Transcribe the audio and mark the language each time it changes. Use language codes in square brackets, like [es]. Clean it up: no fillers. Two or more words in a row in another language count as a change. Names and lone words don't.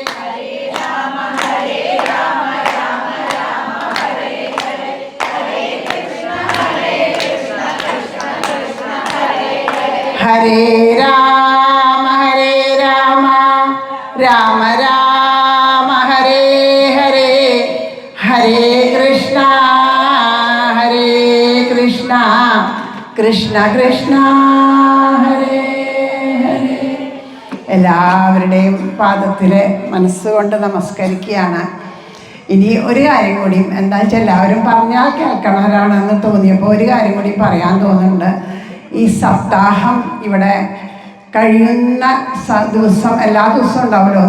[sa] ഹരേ രാമ രാമ ഹരേ ഹരേ, ഹരേ കൃഷ്ണ കൃഷ്ണ ഹരേ ഹരേ. [ml] എല്ലാവരുടെയും പാദത്തിൽ മനസ്സുകൊണ്ട് നമസ്കരിക്കുകയാണ്. ഇനി ഒരു കാര്യം കൂടി, എന്താ വെച്ചാൽ എല്ലാവരും പറഞ്ഞാൽ കേൾക്കണവരാണെന്ന് തോന്നിയപ്പോൾ ഒരു കാര്യം കൂടി പറയാൻ തോന്നുന്നുണ്ട്. ഈ സപ്താഹം ഇവിടെ കഴിയുന്ന ദിവസം, എല്ലാ ദിവസവും ഉണ്ടാവുമല്ലോ.